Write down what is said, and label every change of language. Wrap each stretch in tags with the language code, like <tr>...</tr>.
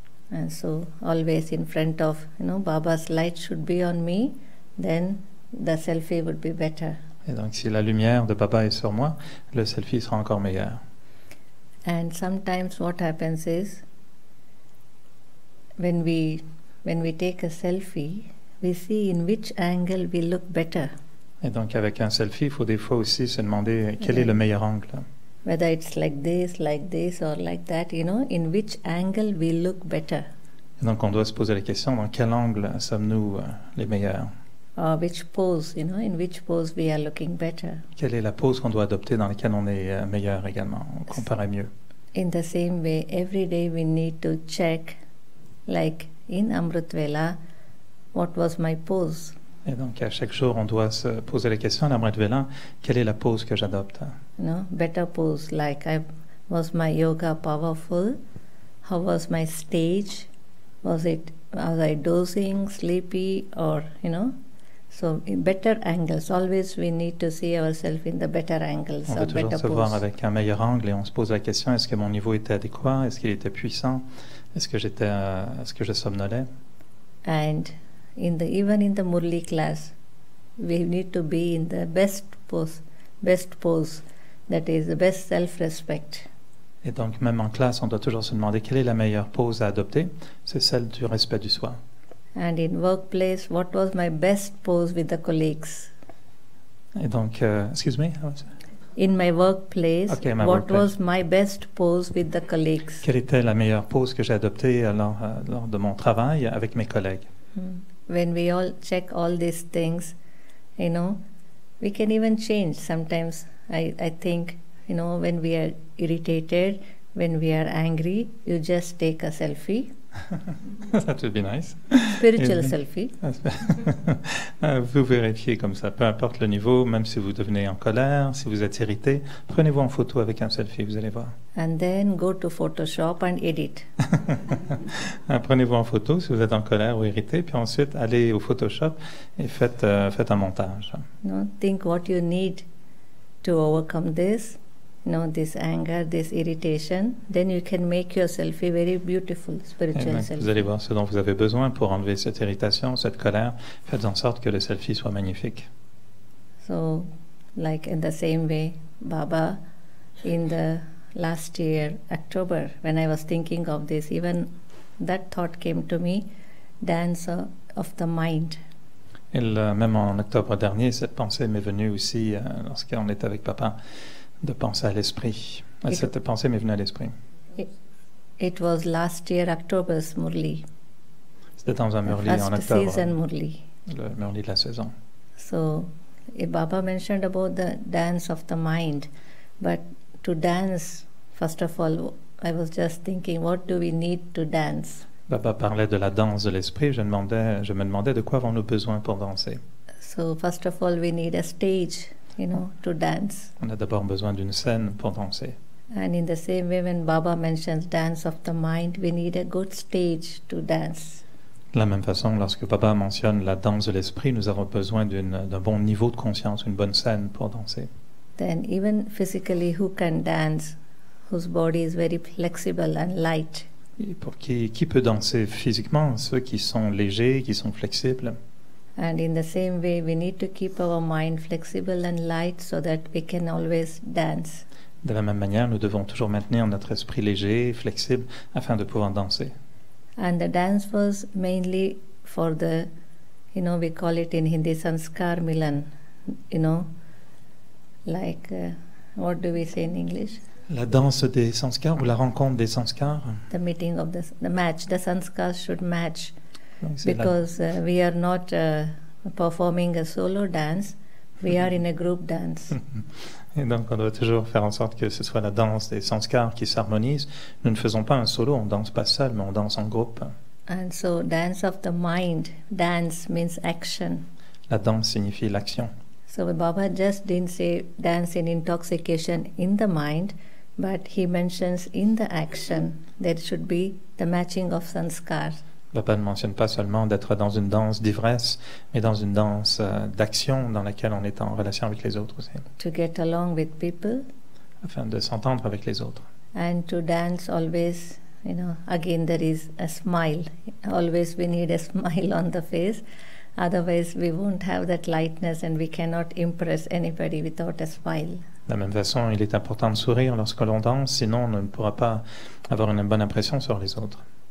<en>And so always in front of, Baba's light should be on me, then the selfie would be better.</en> <fr>Et donc si la lumière de Baba est sur moi, le selfie sera encore meilleur.</fr> <en>And sometimes what happens is, when we take a selfie, we see in which angle we look better.</en> <fr>Et donc avec un selfie, il faut des fois aussi se demander quel est le meilleur angle.</fr> <en>Whether it's like this, or like that, in which angle we look better.</en> <fr>Et donc on doit se poser la question, dans quel angle sommes-nous les meilleurs?</fr> <en>Which pose, in which pose we are looking better.</en> <fr>Quelle est la pose qu'on doit adopter dans laquelle on est meilleur également, on comparaît mieux.</fr> <en>In the same way, every day we need to check, like in Amrit Vela, what was my pose?</en> <fr>Et donc, à chaque jour, on doit se poser la question, à l'Amrit Vela, quelle est la pose que j'adopte?</fr> <en>Better pose, like was my yoga powerful? How was my stage? Was I dozing, sleepy, or, So, in better angles. Always we need to see ourselves in the better angles.</en> <fr>On veut toujours se voir avec un meilleur angle et on se pose la question, est-ce que mon niveau était adéquat? Est-ce qu'il était puissant? Est-ce que je somnolais?</fr> <en>And even in the Murli class, we need to be in the best pose, that is the best self-respect.</en> <fr>Et donc, même en classe, on doit toujours se demander quelle est la meilleure pose à adopter. C'est celle du respect du soi.</fr> <en>And in workplace, what was my best pose with the colleagues?</en> <fr>Et donc,</fr> <en>excuse me? In my workplace, my what workplace. was my best pose with the colleagues?</en> <fr>Quelle était la meilleure pose que j'ai adoptée lors de mon travail avec mes collègues?</fr> <en>When we all check all these things, we can even change. Sometimes I think, when we are irritated, when we are angry, you just take a selfie. That would be nice. Spiritual selfie.</en> <fr>Vous vérifiez comme ça, peu importe le niveau, même si vous devenez en colère, si vous êtes irrité, prenez-vous en photo avec un selfie, vous allez voir.</fr> <en>And then go to Photoshop and edit.</en> <fr>Prenez-vous en photo si vous êtes en colère ou irrité, puis ensuite allez au Photoshop et faites un montage.</fr> <en>Think what you need to overcome this. This anger, this irritation, then you can make your selfie very beautiful, spiritual selfie.</en> <fr>Vous allez voir ce dont vous avez besoin pour enlever cette irritation, cette colère. Faites en sorte que le selfie soit magnifique.</fr> <en>So, like in the same way, Baba, in the last year, October, when I was thinking of this, even that thought came to me, dance of the mind.</en> <fr>Et même en octobre dernier, cette pensée m'est venue aussi lorsqu'on était avec Papa. De penser à l'esprit. Cette pensée m'est venue à l'esprit.</fr> <en>It was last year, October's Murli.</en> <fr>C'était dans un Murli en octobre.</fr> <en>Season Murli.</en> <fr>Le Murli de la saison.</fr> <en>So, Baba mentioned about the dance of the mind. But to dance, first of all, I was just thinking, what do we need to dance?</en> <fr>Baba parlait de la danse de l'esprit. Je me demandais de quoi avons-nous besoin pour danser.</fr> <en>So, first of all, we need a stage. To dance.</en> <fr>On a d'abord besoin d'une scène pour danser.</fr> <en>And in the same way, when Baba mentions dance of the mind, we need a good stage to dance.</en> <fr>De la même façon, lorsque Baba mentionne la danse de l'esprit, nous avons besoin d'un bon niveau de conscience, une bonne scène pour danser.</fr> <en>Then even physically, who can dance, whose body is very flexible and light?</en> <fr>Et pour qui peut danser physiquement? Ceux qui sont légers, qui sont flexibles.</fr> <en>And in the same way, we need to keep our mind flexible and light so that we can always dance.</en> <fr>De la même manière, nous devons toujours maintenir notre esprit léger, flexible, afin de pouvoir danser.</fr> <en>And the dance was mainly for the, we call it in Hindi sanskar milan, like, what do we say in English?</en> <fr>La danse des sanskars ou la rencontre des sanskars?</fr> <en>The meeting of the match. The sanskars should match. Because we are not performing a solo dance, we are in a group dance.</en> <fr>Et donc on doit toujours faire en sorte que ce soit la danse des sanskars qui s'harmonise. Nous ne faisons pas un solo, on danse pas seul, mais on danse en groupe.</fr> <en>And so dance of the mind, dance means action.</en> <fr>La danse signifie l'action.</fr> <en>So Baba just didn't say dance in intoxication in the mind, but he mentions in the action there should be the matching of sanskars.</en> <fr>Baba ne mentionne pas seulement d'être dans une danse d'ivresse, mais dans une danse d'action dans laquelle on est en relation avec les autres aussi.</fr> <en>To get along with people.</en> <fr>Afin de s'entendre avec les autres.</fr> <en>And to dance always, again there is a smile. Always we need a smile on the face. Otherwise we won't have that lightness and we cannot impress anybody without a smile.</en> <fr>De la même façon, il est important de sourire lorsque l'on danse, sinon on ne pourra pas avoir une bonne impression sur les autres.</fr>